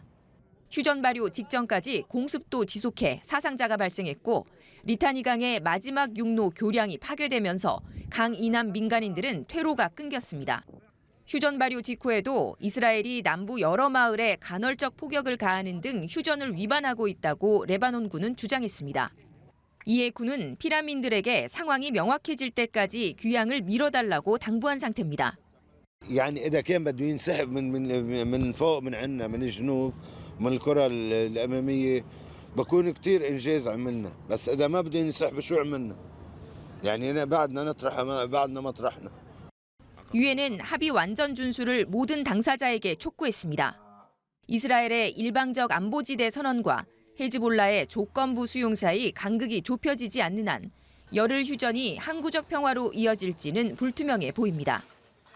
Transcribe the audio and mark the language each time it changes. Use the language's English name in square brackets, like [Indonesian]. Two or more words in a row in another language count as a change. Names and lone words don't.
[Korean] 휴전 발효 직전까지 공습도 지속해 사상자가 발생했고 리타니강의 마지막 육로 교량이 파괴되면서 강 이남 민간인들은 퇴로가 끊겼습니다. 휴전 발효 직후에도 이스라엘이 남부 여러 마을에 간헐적 폭격을 가하는 등 휴전을 위반하고 있다고 레바논군은 주장했습니다. 이에 군은 피라민들에게 상황이 명확해질 때까지 귀향을 미뤄달라고 당부한 상태입니다. [Arabic] يعني إذا كان بده ينسحب من فوق من عنا من الجنوب من الكرة الأمامية بكون كتير إنجاز عملنا بس إذا ما بده ينسحب شو عملنا يعني بعدنا نطرح بعدنا مطرحنا [Korean] 유엔은 합의 완전 준수를 모든 당사자에게 촉구했습니다. 이스라엘의 일방적 안보지대 선언과 헤즈볼라의 조건부 수용 사이 간극이 좁혀지지 않는 한 열흘 휴전이 항구적 평화로 이어질지는 불투명해 보입니다.